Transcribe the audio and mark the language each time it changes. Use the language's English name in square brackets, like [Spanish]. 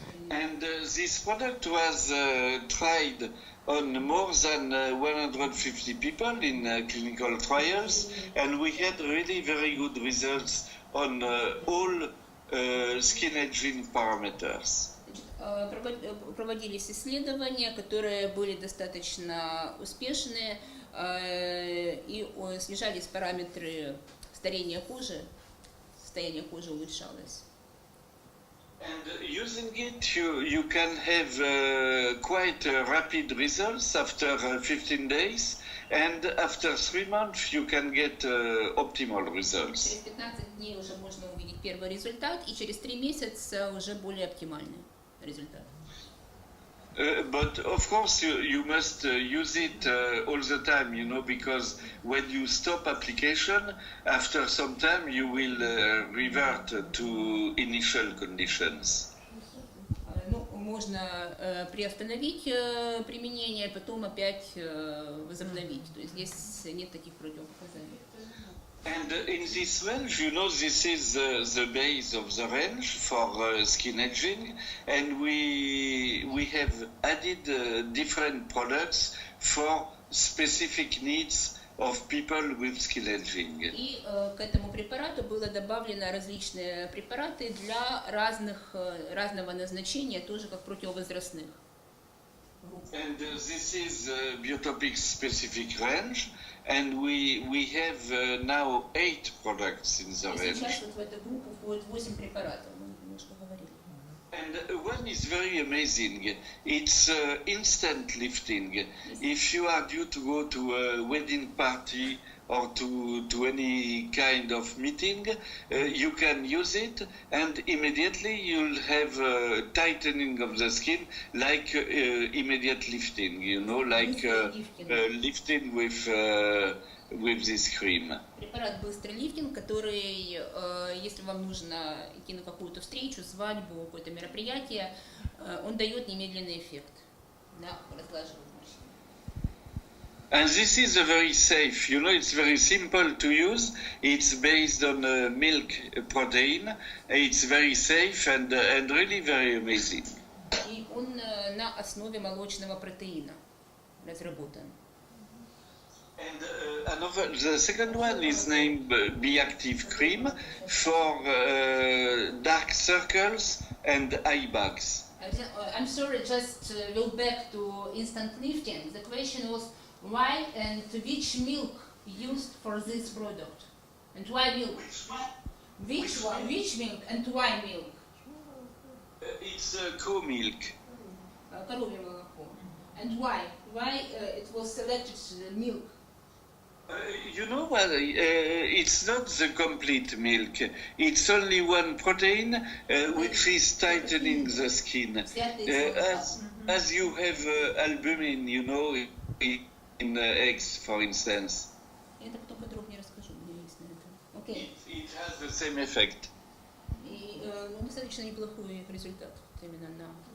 [English] And this product was tried on more than 150 people in clinical trials, and we had really very good results on all skin aging parameters. [Russian] Проводились исследования, которые были достаточно успешные, и снижались параметры старения кожи, состояние кожи улучшалось. [English] And using it, you can have quite rapid results after 15 days, and after 3 months you can get optimal results. [Russian] Через 15 дней уже можно увидеть первый результат, и через 3 месяца уже более оптимальный результат. [English] But of course you must use it all the time, you know, because when you stop application, after some time you will revert to initial conditions. [Russian] Ну, можно приостановить применение, потом опять возобновить. То есть здесь нет таких противопоказаний. [English] And in this range, you know, this is the base of the range for skin edging, and we have added different products for specific needs of people with skin edging. [Russian] И к этому препарату было добавлено различные препараты для разного назначения, тоже как противовозрастных. [English] And this is Biotopic specific range, and we have now 8 products in the range. [Russian] Сейчас вот в эту группу входит 8 препаратов, мы немножко говорили. [English] And one is very amazing. It's instant lifting. If you are due to go to a wedding party or to any kind of meeting, you can use it, and immediately you'll have tightening of the skin, like immediate lifting, you know, like lifting with this cream. [Russian] Препарат быстрый лифтинг, который, если вам нужно идти на какую-то встречу, свадьбу, какое-то мероприятие, он дает немедленный эффект на разглаживание. [English] And this is a very safe, you know, it's very simple to use. It's based on milk protein. It's very safe and really very amazing. [Russian] И он на основе молочного протеина разработан. [English] And the second one is named Be Active Cream for dark circles and eye bags. I'm sorry, just go back to instant lifting. The question was why and which milk used for this product? And why milk? Which one? Which milk and why milk? It's cow milk. [Russian] Коровье молоко. [English] And why? Why it was selected milk? You know what? It's not the complete milk. It's only one protein which is tightening the skin. As you have albumin, you know, in eggs, for instance. [Russian] Это потом подробнее расскажу, у меня есть на это. Окей. [English] It has the same effect. [Russian] И достаточно неплохой результат именно на.